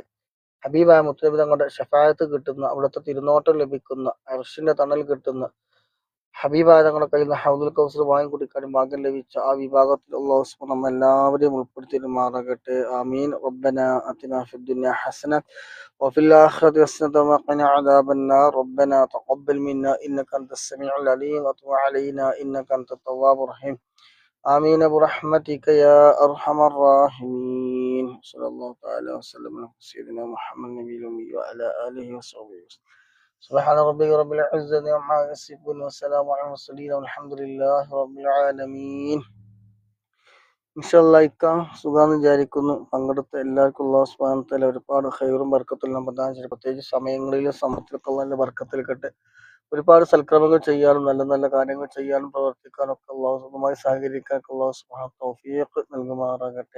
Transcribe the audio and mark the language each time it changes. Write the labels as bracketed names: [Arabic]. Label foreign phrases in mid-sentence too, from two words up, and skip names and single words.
[Malayalam] ഹബീബായ മുത്തനബി തങ്ങളുടെ ഷഫായത്ത് കിട്ടുന്ന, അവിടുത്തെ തിരുനോട്ടം ലഭിക്കുന്ന, അർശിന്റെ തണൽ കിട്ടുന്ന, ഹബീബായ തങ്ങളുടെ കയ്യിൽ നിന്ന് ഹൗദുൽ കൗസർ വാങ്ങി കുടിക്കാനും ഭാഗ്യം ലഭിച്ച ആ വിഭാഗത്തിൽ [Arabic] الله سبحانه [Malayalam] നമ്മ എല്ലാവരെയും ഉൾപ്പെടുത്തിമാറാകട്ടെ. [Arabic] آمين. ربنا آتنا في الدنيا حسنة وفي الآخرة حسنة وقنا عذاب النار. ربنا تقبل منا إنك أنت السميع العليم وتب علينا إنك أنت التواب الرحيم. آمين برحمتك يا أرحم الراحمين. صلى الله تعالى وسلم على سيدنا محمد النبي الأمي وعلى آله وصحبه وسلم. سبحان ربك رب العزة عما يصفون وسلام على المرسلين والحمد لله رب العالمين. [Malayalam] ഇൻഷാല്ലാ ഇക്ക സുഖാന്ന് വിചാരിക്കുന്നു. പങ്കെടുത്ത എല്ലാവർക്കും [Arabic] الله سبحانه وتعالى [Malayalam] ഒരുപാട് ഖൈറും ബർക്കത്തും പ്രദാനം ചെയ്യട്ടെ. പ്രത്യേകിച്ച് സമയങ്ങളിലും സമയത്തിലൊക്കെ അല്ലാഹുവിന്റെ ബർക്കത്തിൽ കിട്ടെ. ഒരുപാട് സൽക്രമങ്ങൾ ചെയ്യാനും നല്ല നല്ല കാര്യങ്ങൾ ചെയ്യാനും പ്രവർത്തിക്കാനും ഒക്കെ അല്ലാഹുമായി സഹകരിക്കാൻ [Arabic] الله سبحانه [Malayalam] തൗഫീഖ് നൽകുമാറാകട്ടെ.